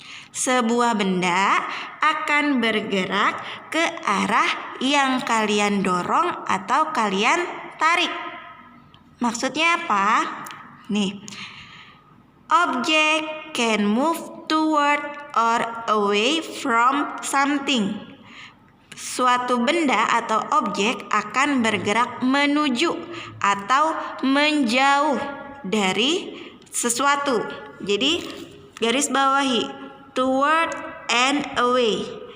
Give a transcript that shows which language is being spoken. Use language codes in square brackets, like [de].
[id] Sebuah benda akan bergerak ke arah yang kalian dorong atau kalian tarik. Maksudnya apa? [en] Nih, object can move toward or away from something. [id] Suatu benda atau objek akan bergerak menuju atau menjauh dari sesuatu. Jadi garis bawahi toward and away.